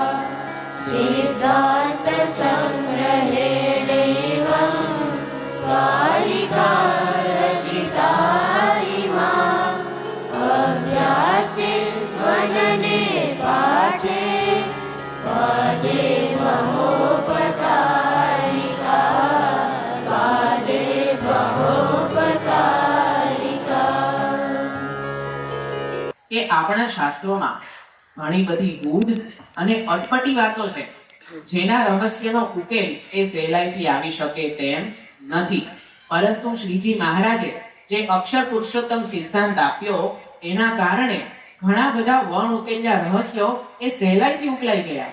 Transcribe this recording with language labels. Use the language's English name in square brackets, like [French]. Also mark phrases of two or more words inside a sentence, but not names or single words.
[Sanskrit] सिद्धान्तसङ्ग्रहेणैवं कारिका रचिता इमा अभ्यासेन मनने पाठे पादे महोपकारिका पादे महोपकारिका। [Gujarati] કે આપણા શાસ્ત્રોમાં ઘણી બધી ગૂઢ અને અટપટી વાતો છે જેના રહસ્યનો ઉકેલ એ સહેલાઈથી આવી શકે તેમ નથી, પરંતુ શ્રીજી મહારાજે જે અક્ષર પુરુષોત્તમ સિદ્ધાંત આપ્યો એના કારણે ઘણા બધા વણ ઉકેલ્યા રહસ્યો એ સહેલાઈથી ઉકેલાઈ ગયા.